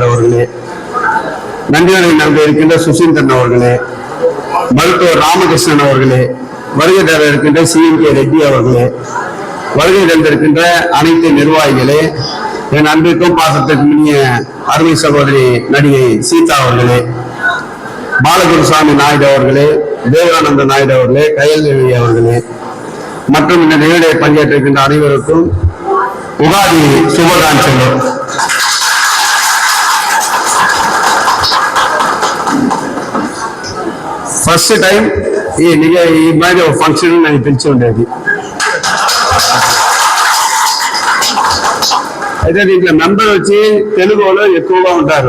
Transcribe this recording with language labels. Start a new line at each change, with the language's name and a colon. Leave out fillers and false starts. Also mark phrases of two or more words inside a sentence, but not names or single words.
Tamil: அவர்களே, நன்றியுரை நல்க இருக்கின்ற சுசீந்திரன் அவர்களே, மருத்துவர் ராமகிருஷ்ணன் அவர்களே, வருகை தர இருக்கின்ற CMK ரெட்டி அவர்களே, வருகை தந்திருக்கின்ற அனைத்து நிர்வாகிகளே, என் அன்பிற்கும் பாசத்திற்கும் இனிய அருமை சகோதரி நடிகை சீதா அவர்களே, பாலகுருசாமி நாயுடு அவர்களே, விவேகானந்த நாயுடு அவர்களே, கையல்தேவி அவர்களே மற்றும் இந்த நிகழ்ச்சியை பங்கேற்றிருக்கின்ற அனைவருக்கும் உகாதி சுபகாட்சிகள்.
Telugu: ఫస్ట్ టైం ఈ மாதிரி ఒక ఫంక్షన్ నాకు తెలిసి ఉండేది. అయితే దీంట్లో మెంబర్ వచ్చి తెలుగు వాళ్ళు ఎక్కువగా ఉంటారు.